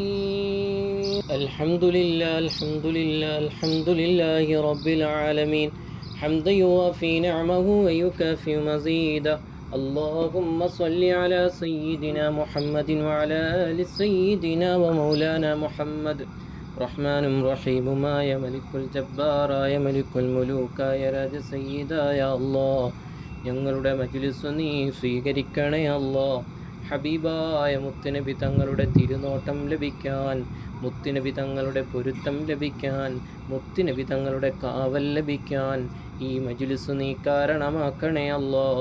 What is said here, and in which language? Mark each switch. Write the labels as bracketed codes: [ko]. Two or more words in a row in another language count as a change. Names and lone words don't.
[ar] الحمد لله الحمد لله الحمد لله رب العالمين حمدا يوافي نعمه ويكافئ مزيدا. اللهم صل على سيدنا محمد وعلى آل سيدنا ومولانا محمد. [ml] റഹ്മാനും റഹീമുമായ മലിക്കുൽ ജബ്ബാറായ മലിക്കുൽ മുലൂക്കായ രാജ സയ്യിദായ അല്ലാഹ്, ഞങ്ങളുടെ മജ്ലിസ് നീ സ്വീകരിക്കണേ അല്ലാഹ്. ഹബീബായ മുത്തുനബി തങ്ങളുടെ തിരുനോട്ടം ലഭിക്കാൻ, മുത്തുനബി തങ്ങളുടെ പൊരുത്തം ലഭിക്കാൻ, മുത്തുനബി തങ്ങളുടെ കാവൽ ലഭിക്കാൻ ഈ മജ്ലിസ് നീ കാരണമാക്കണേ അല്ലാഹ്.